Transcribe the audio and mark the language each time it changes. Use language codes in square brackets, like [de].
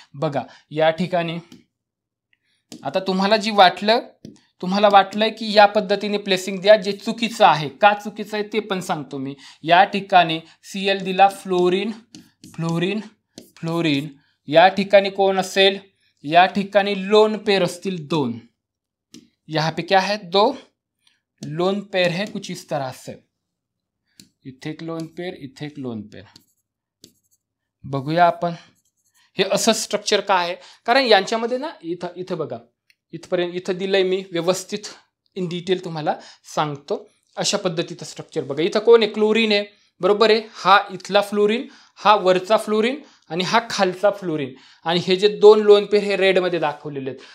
[mr] बघा या ठिकाणी आता तुम्हाला वाटलंय की या पद्धतीने प्लेसिंग द्या, जे चुकीचं आहे. का चुकीचं आहे ते पण सांगतो मी. या ठिकाणी Cl दिला, फ्लोरीन फ्लोरीन फ्लोरीन, या ठिकाणी कोण असेल, या ठिकाणी लोन पेयर असतील 2. [hi] यहाँ पे क्या है, 2 लोन पेयर है, कुछ इस तरह से. [mr] इथे एक लोन पेयर, इथे एक लोन पेयर. बघूया आपण हे असं स्ट्रक्चर का आहे, कारण यांच्यामध्ये ना इथं बघा, इथपर्यंत इथं दिलंय मी, व्यवस्थित इन डिटेल तुम्हाला सांगतो. अशा पद्धतीचं स्ट्रक्चर बघा. इथं कोण आहे, क्लोरीन आहे. बरोबर आहे. हा इथला फ्लोरीन, हा वरचा फ्लोरीन आणि हा खालचा फ्लोरीन, आणि हे जे 2 लोन पेअर हे रेडमध्ये दाखवलेले आहेत.